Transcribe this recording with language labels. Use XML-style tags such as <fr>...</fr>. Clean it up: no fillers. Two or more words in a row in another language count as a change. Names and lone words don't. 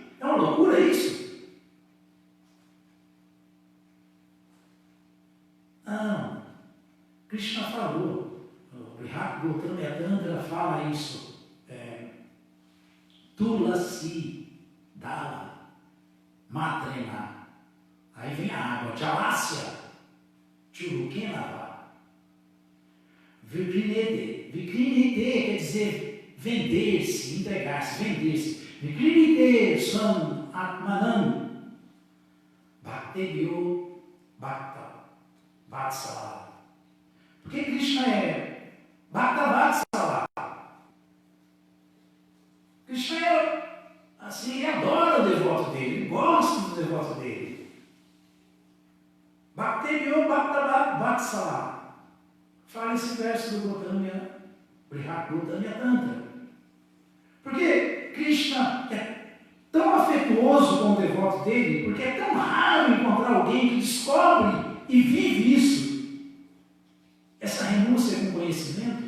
<pt>É uma loucura isso? Não. Krishna falou, o Gautama Tantra fala isso.</pt> <sa>तुलसी दल मात्रेण.</sa> <pt>Aí vem a água.</pt> <sa>जलस्य चुलुकेन वा. Vikrinete.</sa> <pt>Vikrinete quer dizer vender-se, entregar-se, vender-se.</pt> <sa>विक्रीणीते स्वम् आत्मानं भक्तेभ्यो भक्त वत्सल.</sa> <pt>Porque Krishna é</pt> <sa>भक्त वत्सल.</sa> <pt>Krishna assim, ele adora o devoto dele, ele gosta do devoto dele.</pt> <sa>भक्तेभ्यो भक्त वत्सल.</sa> <pt>Fala esse verso do Gautama Tantra. Porque Krishna é tão afetuoso com o devoto dele, porque é tão raro encontrar alguém que descobre e vive isso, essa renúncia com conhecimento.</pt>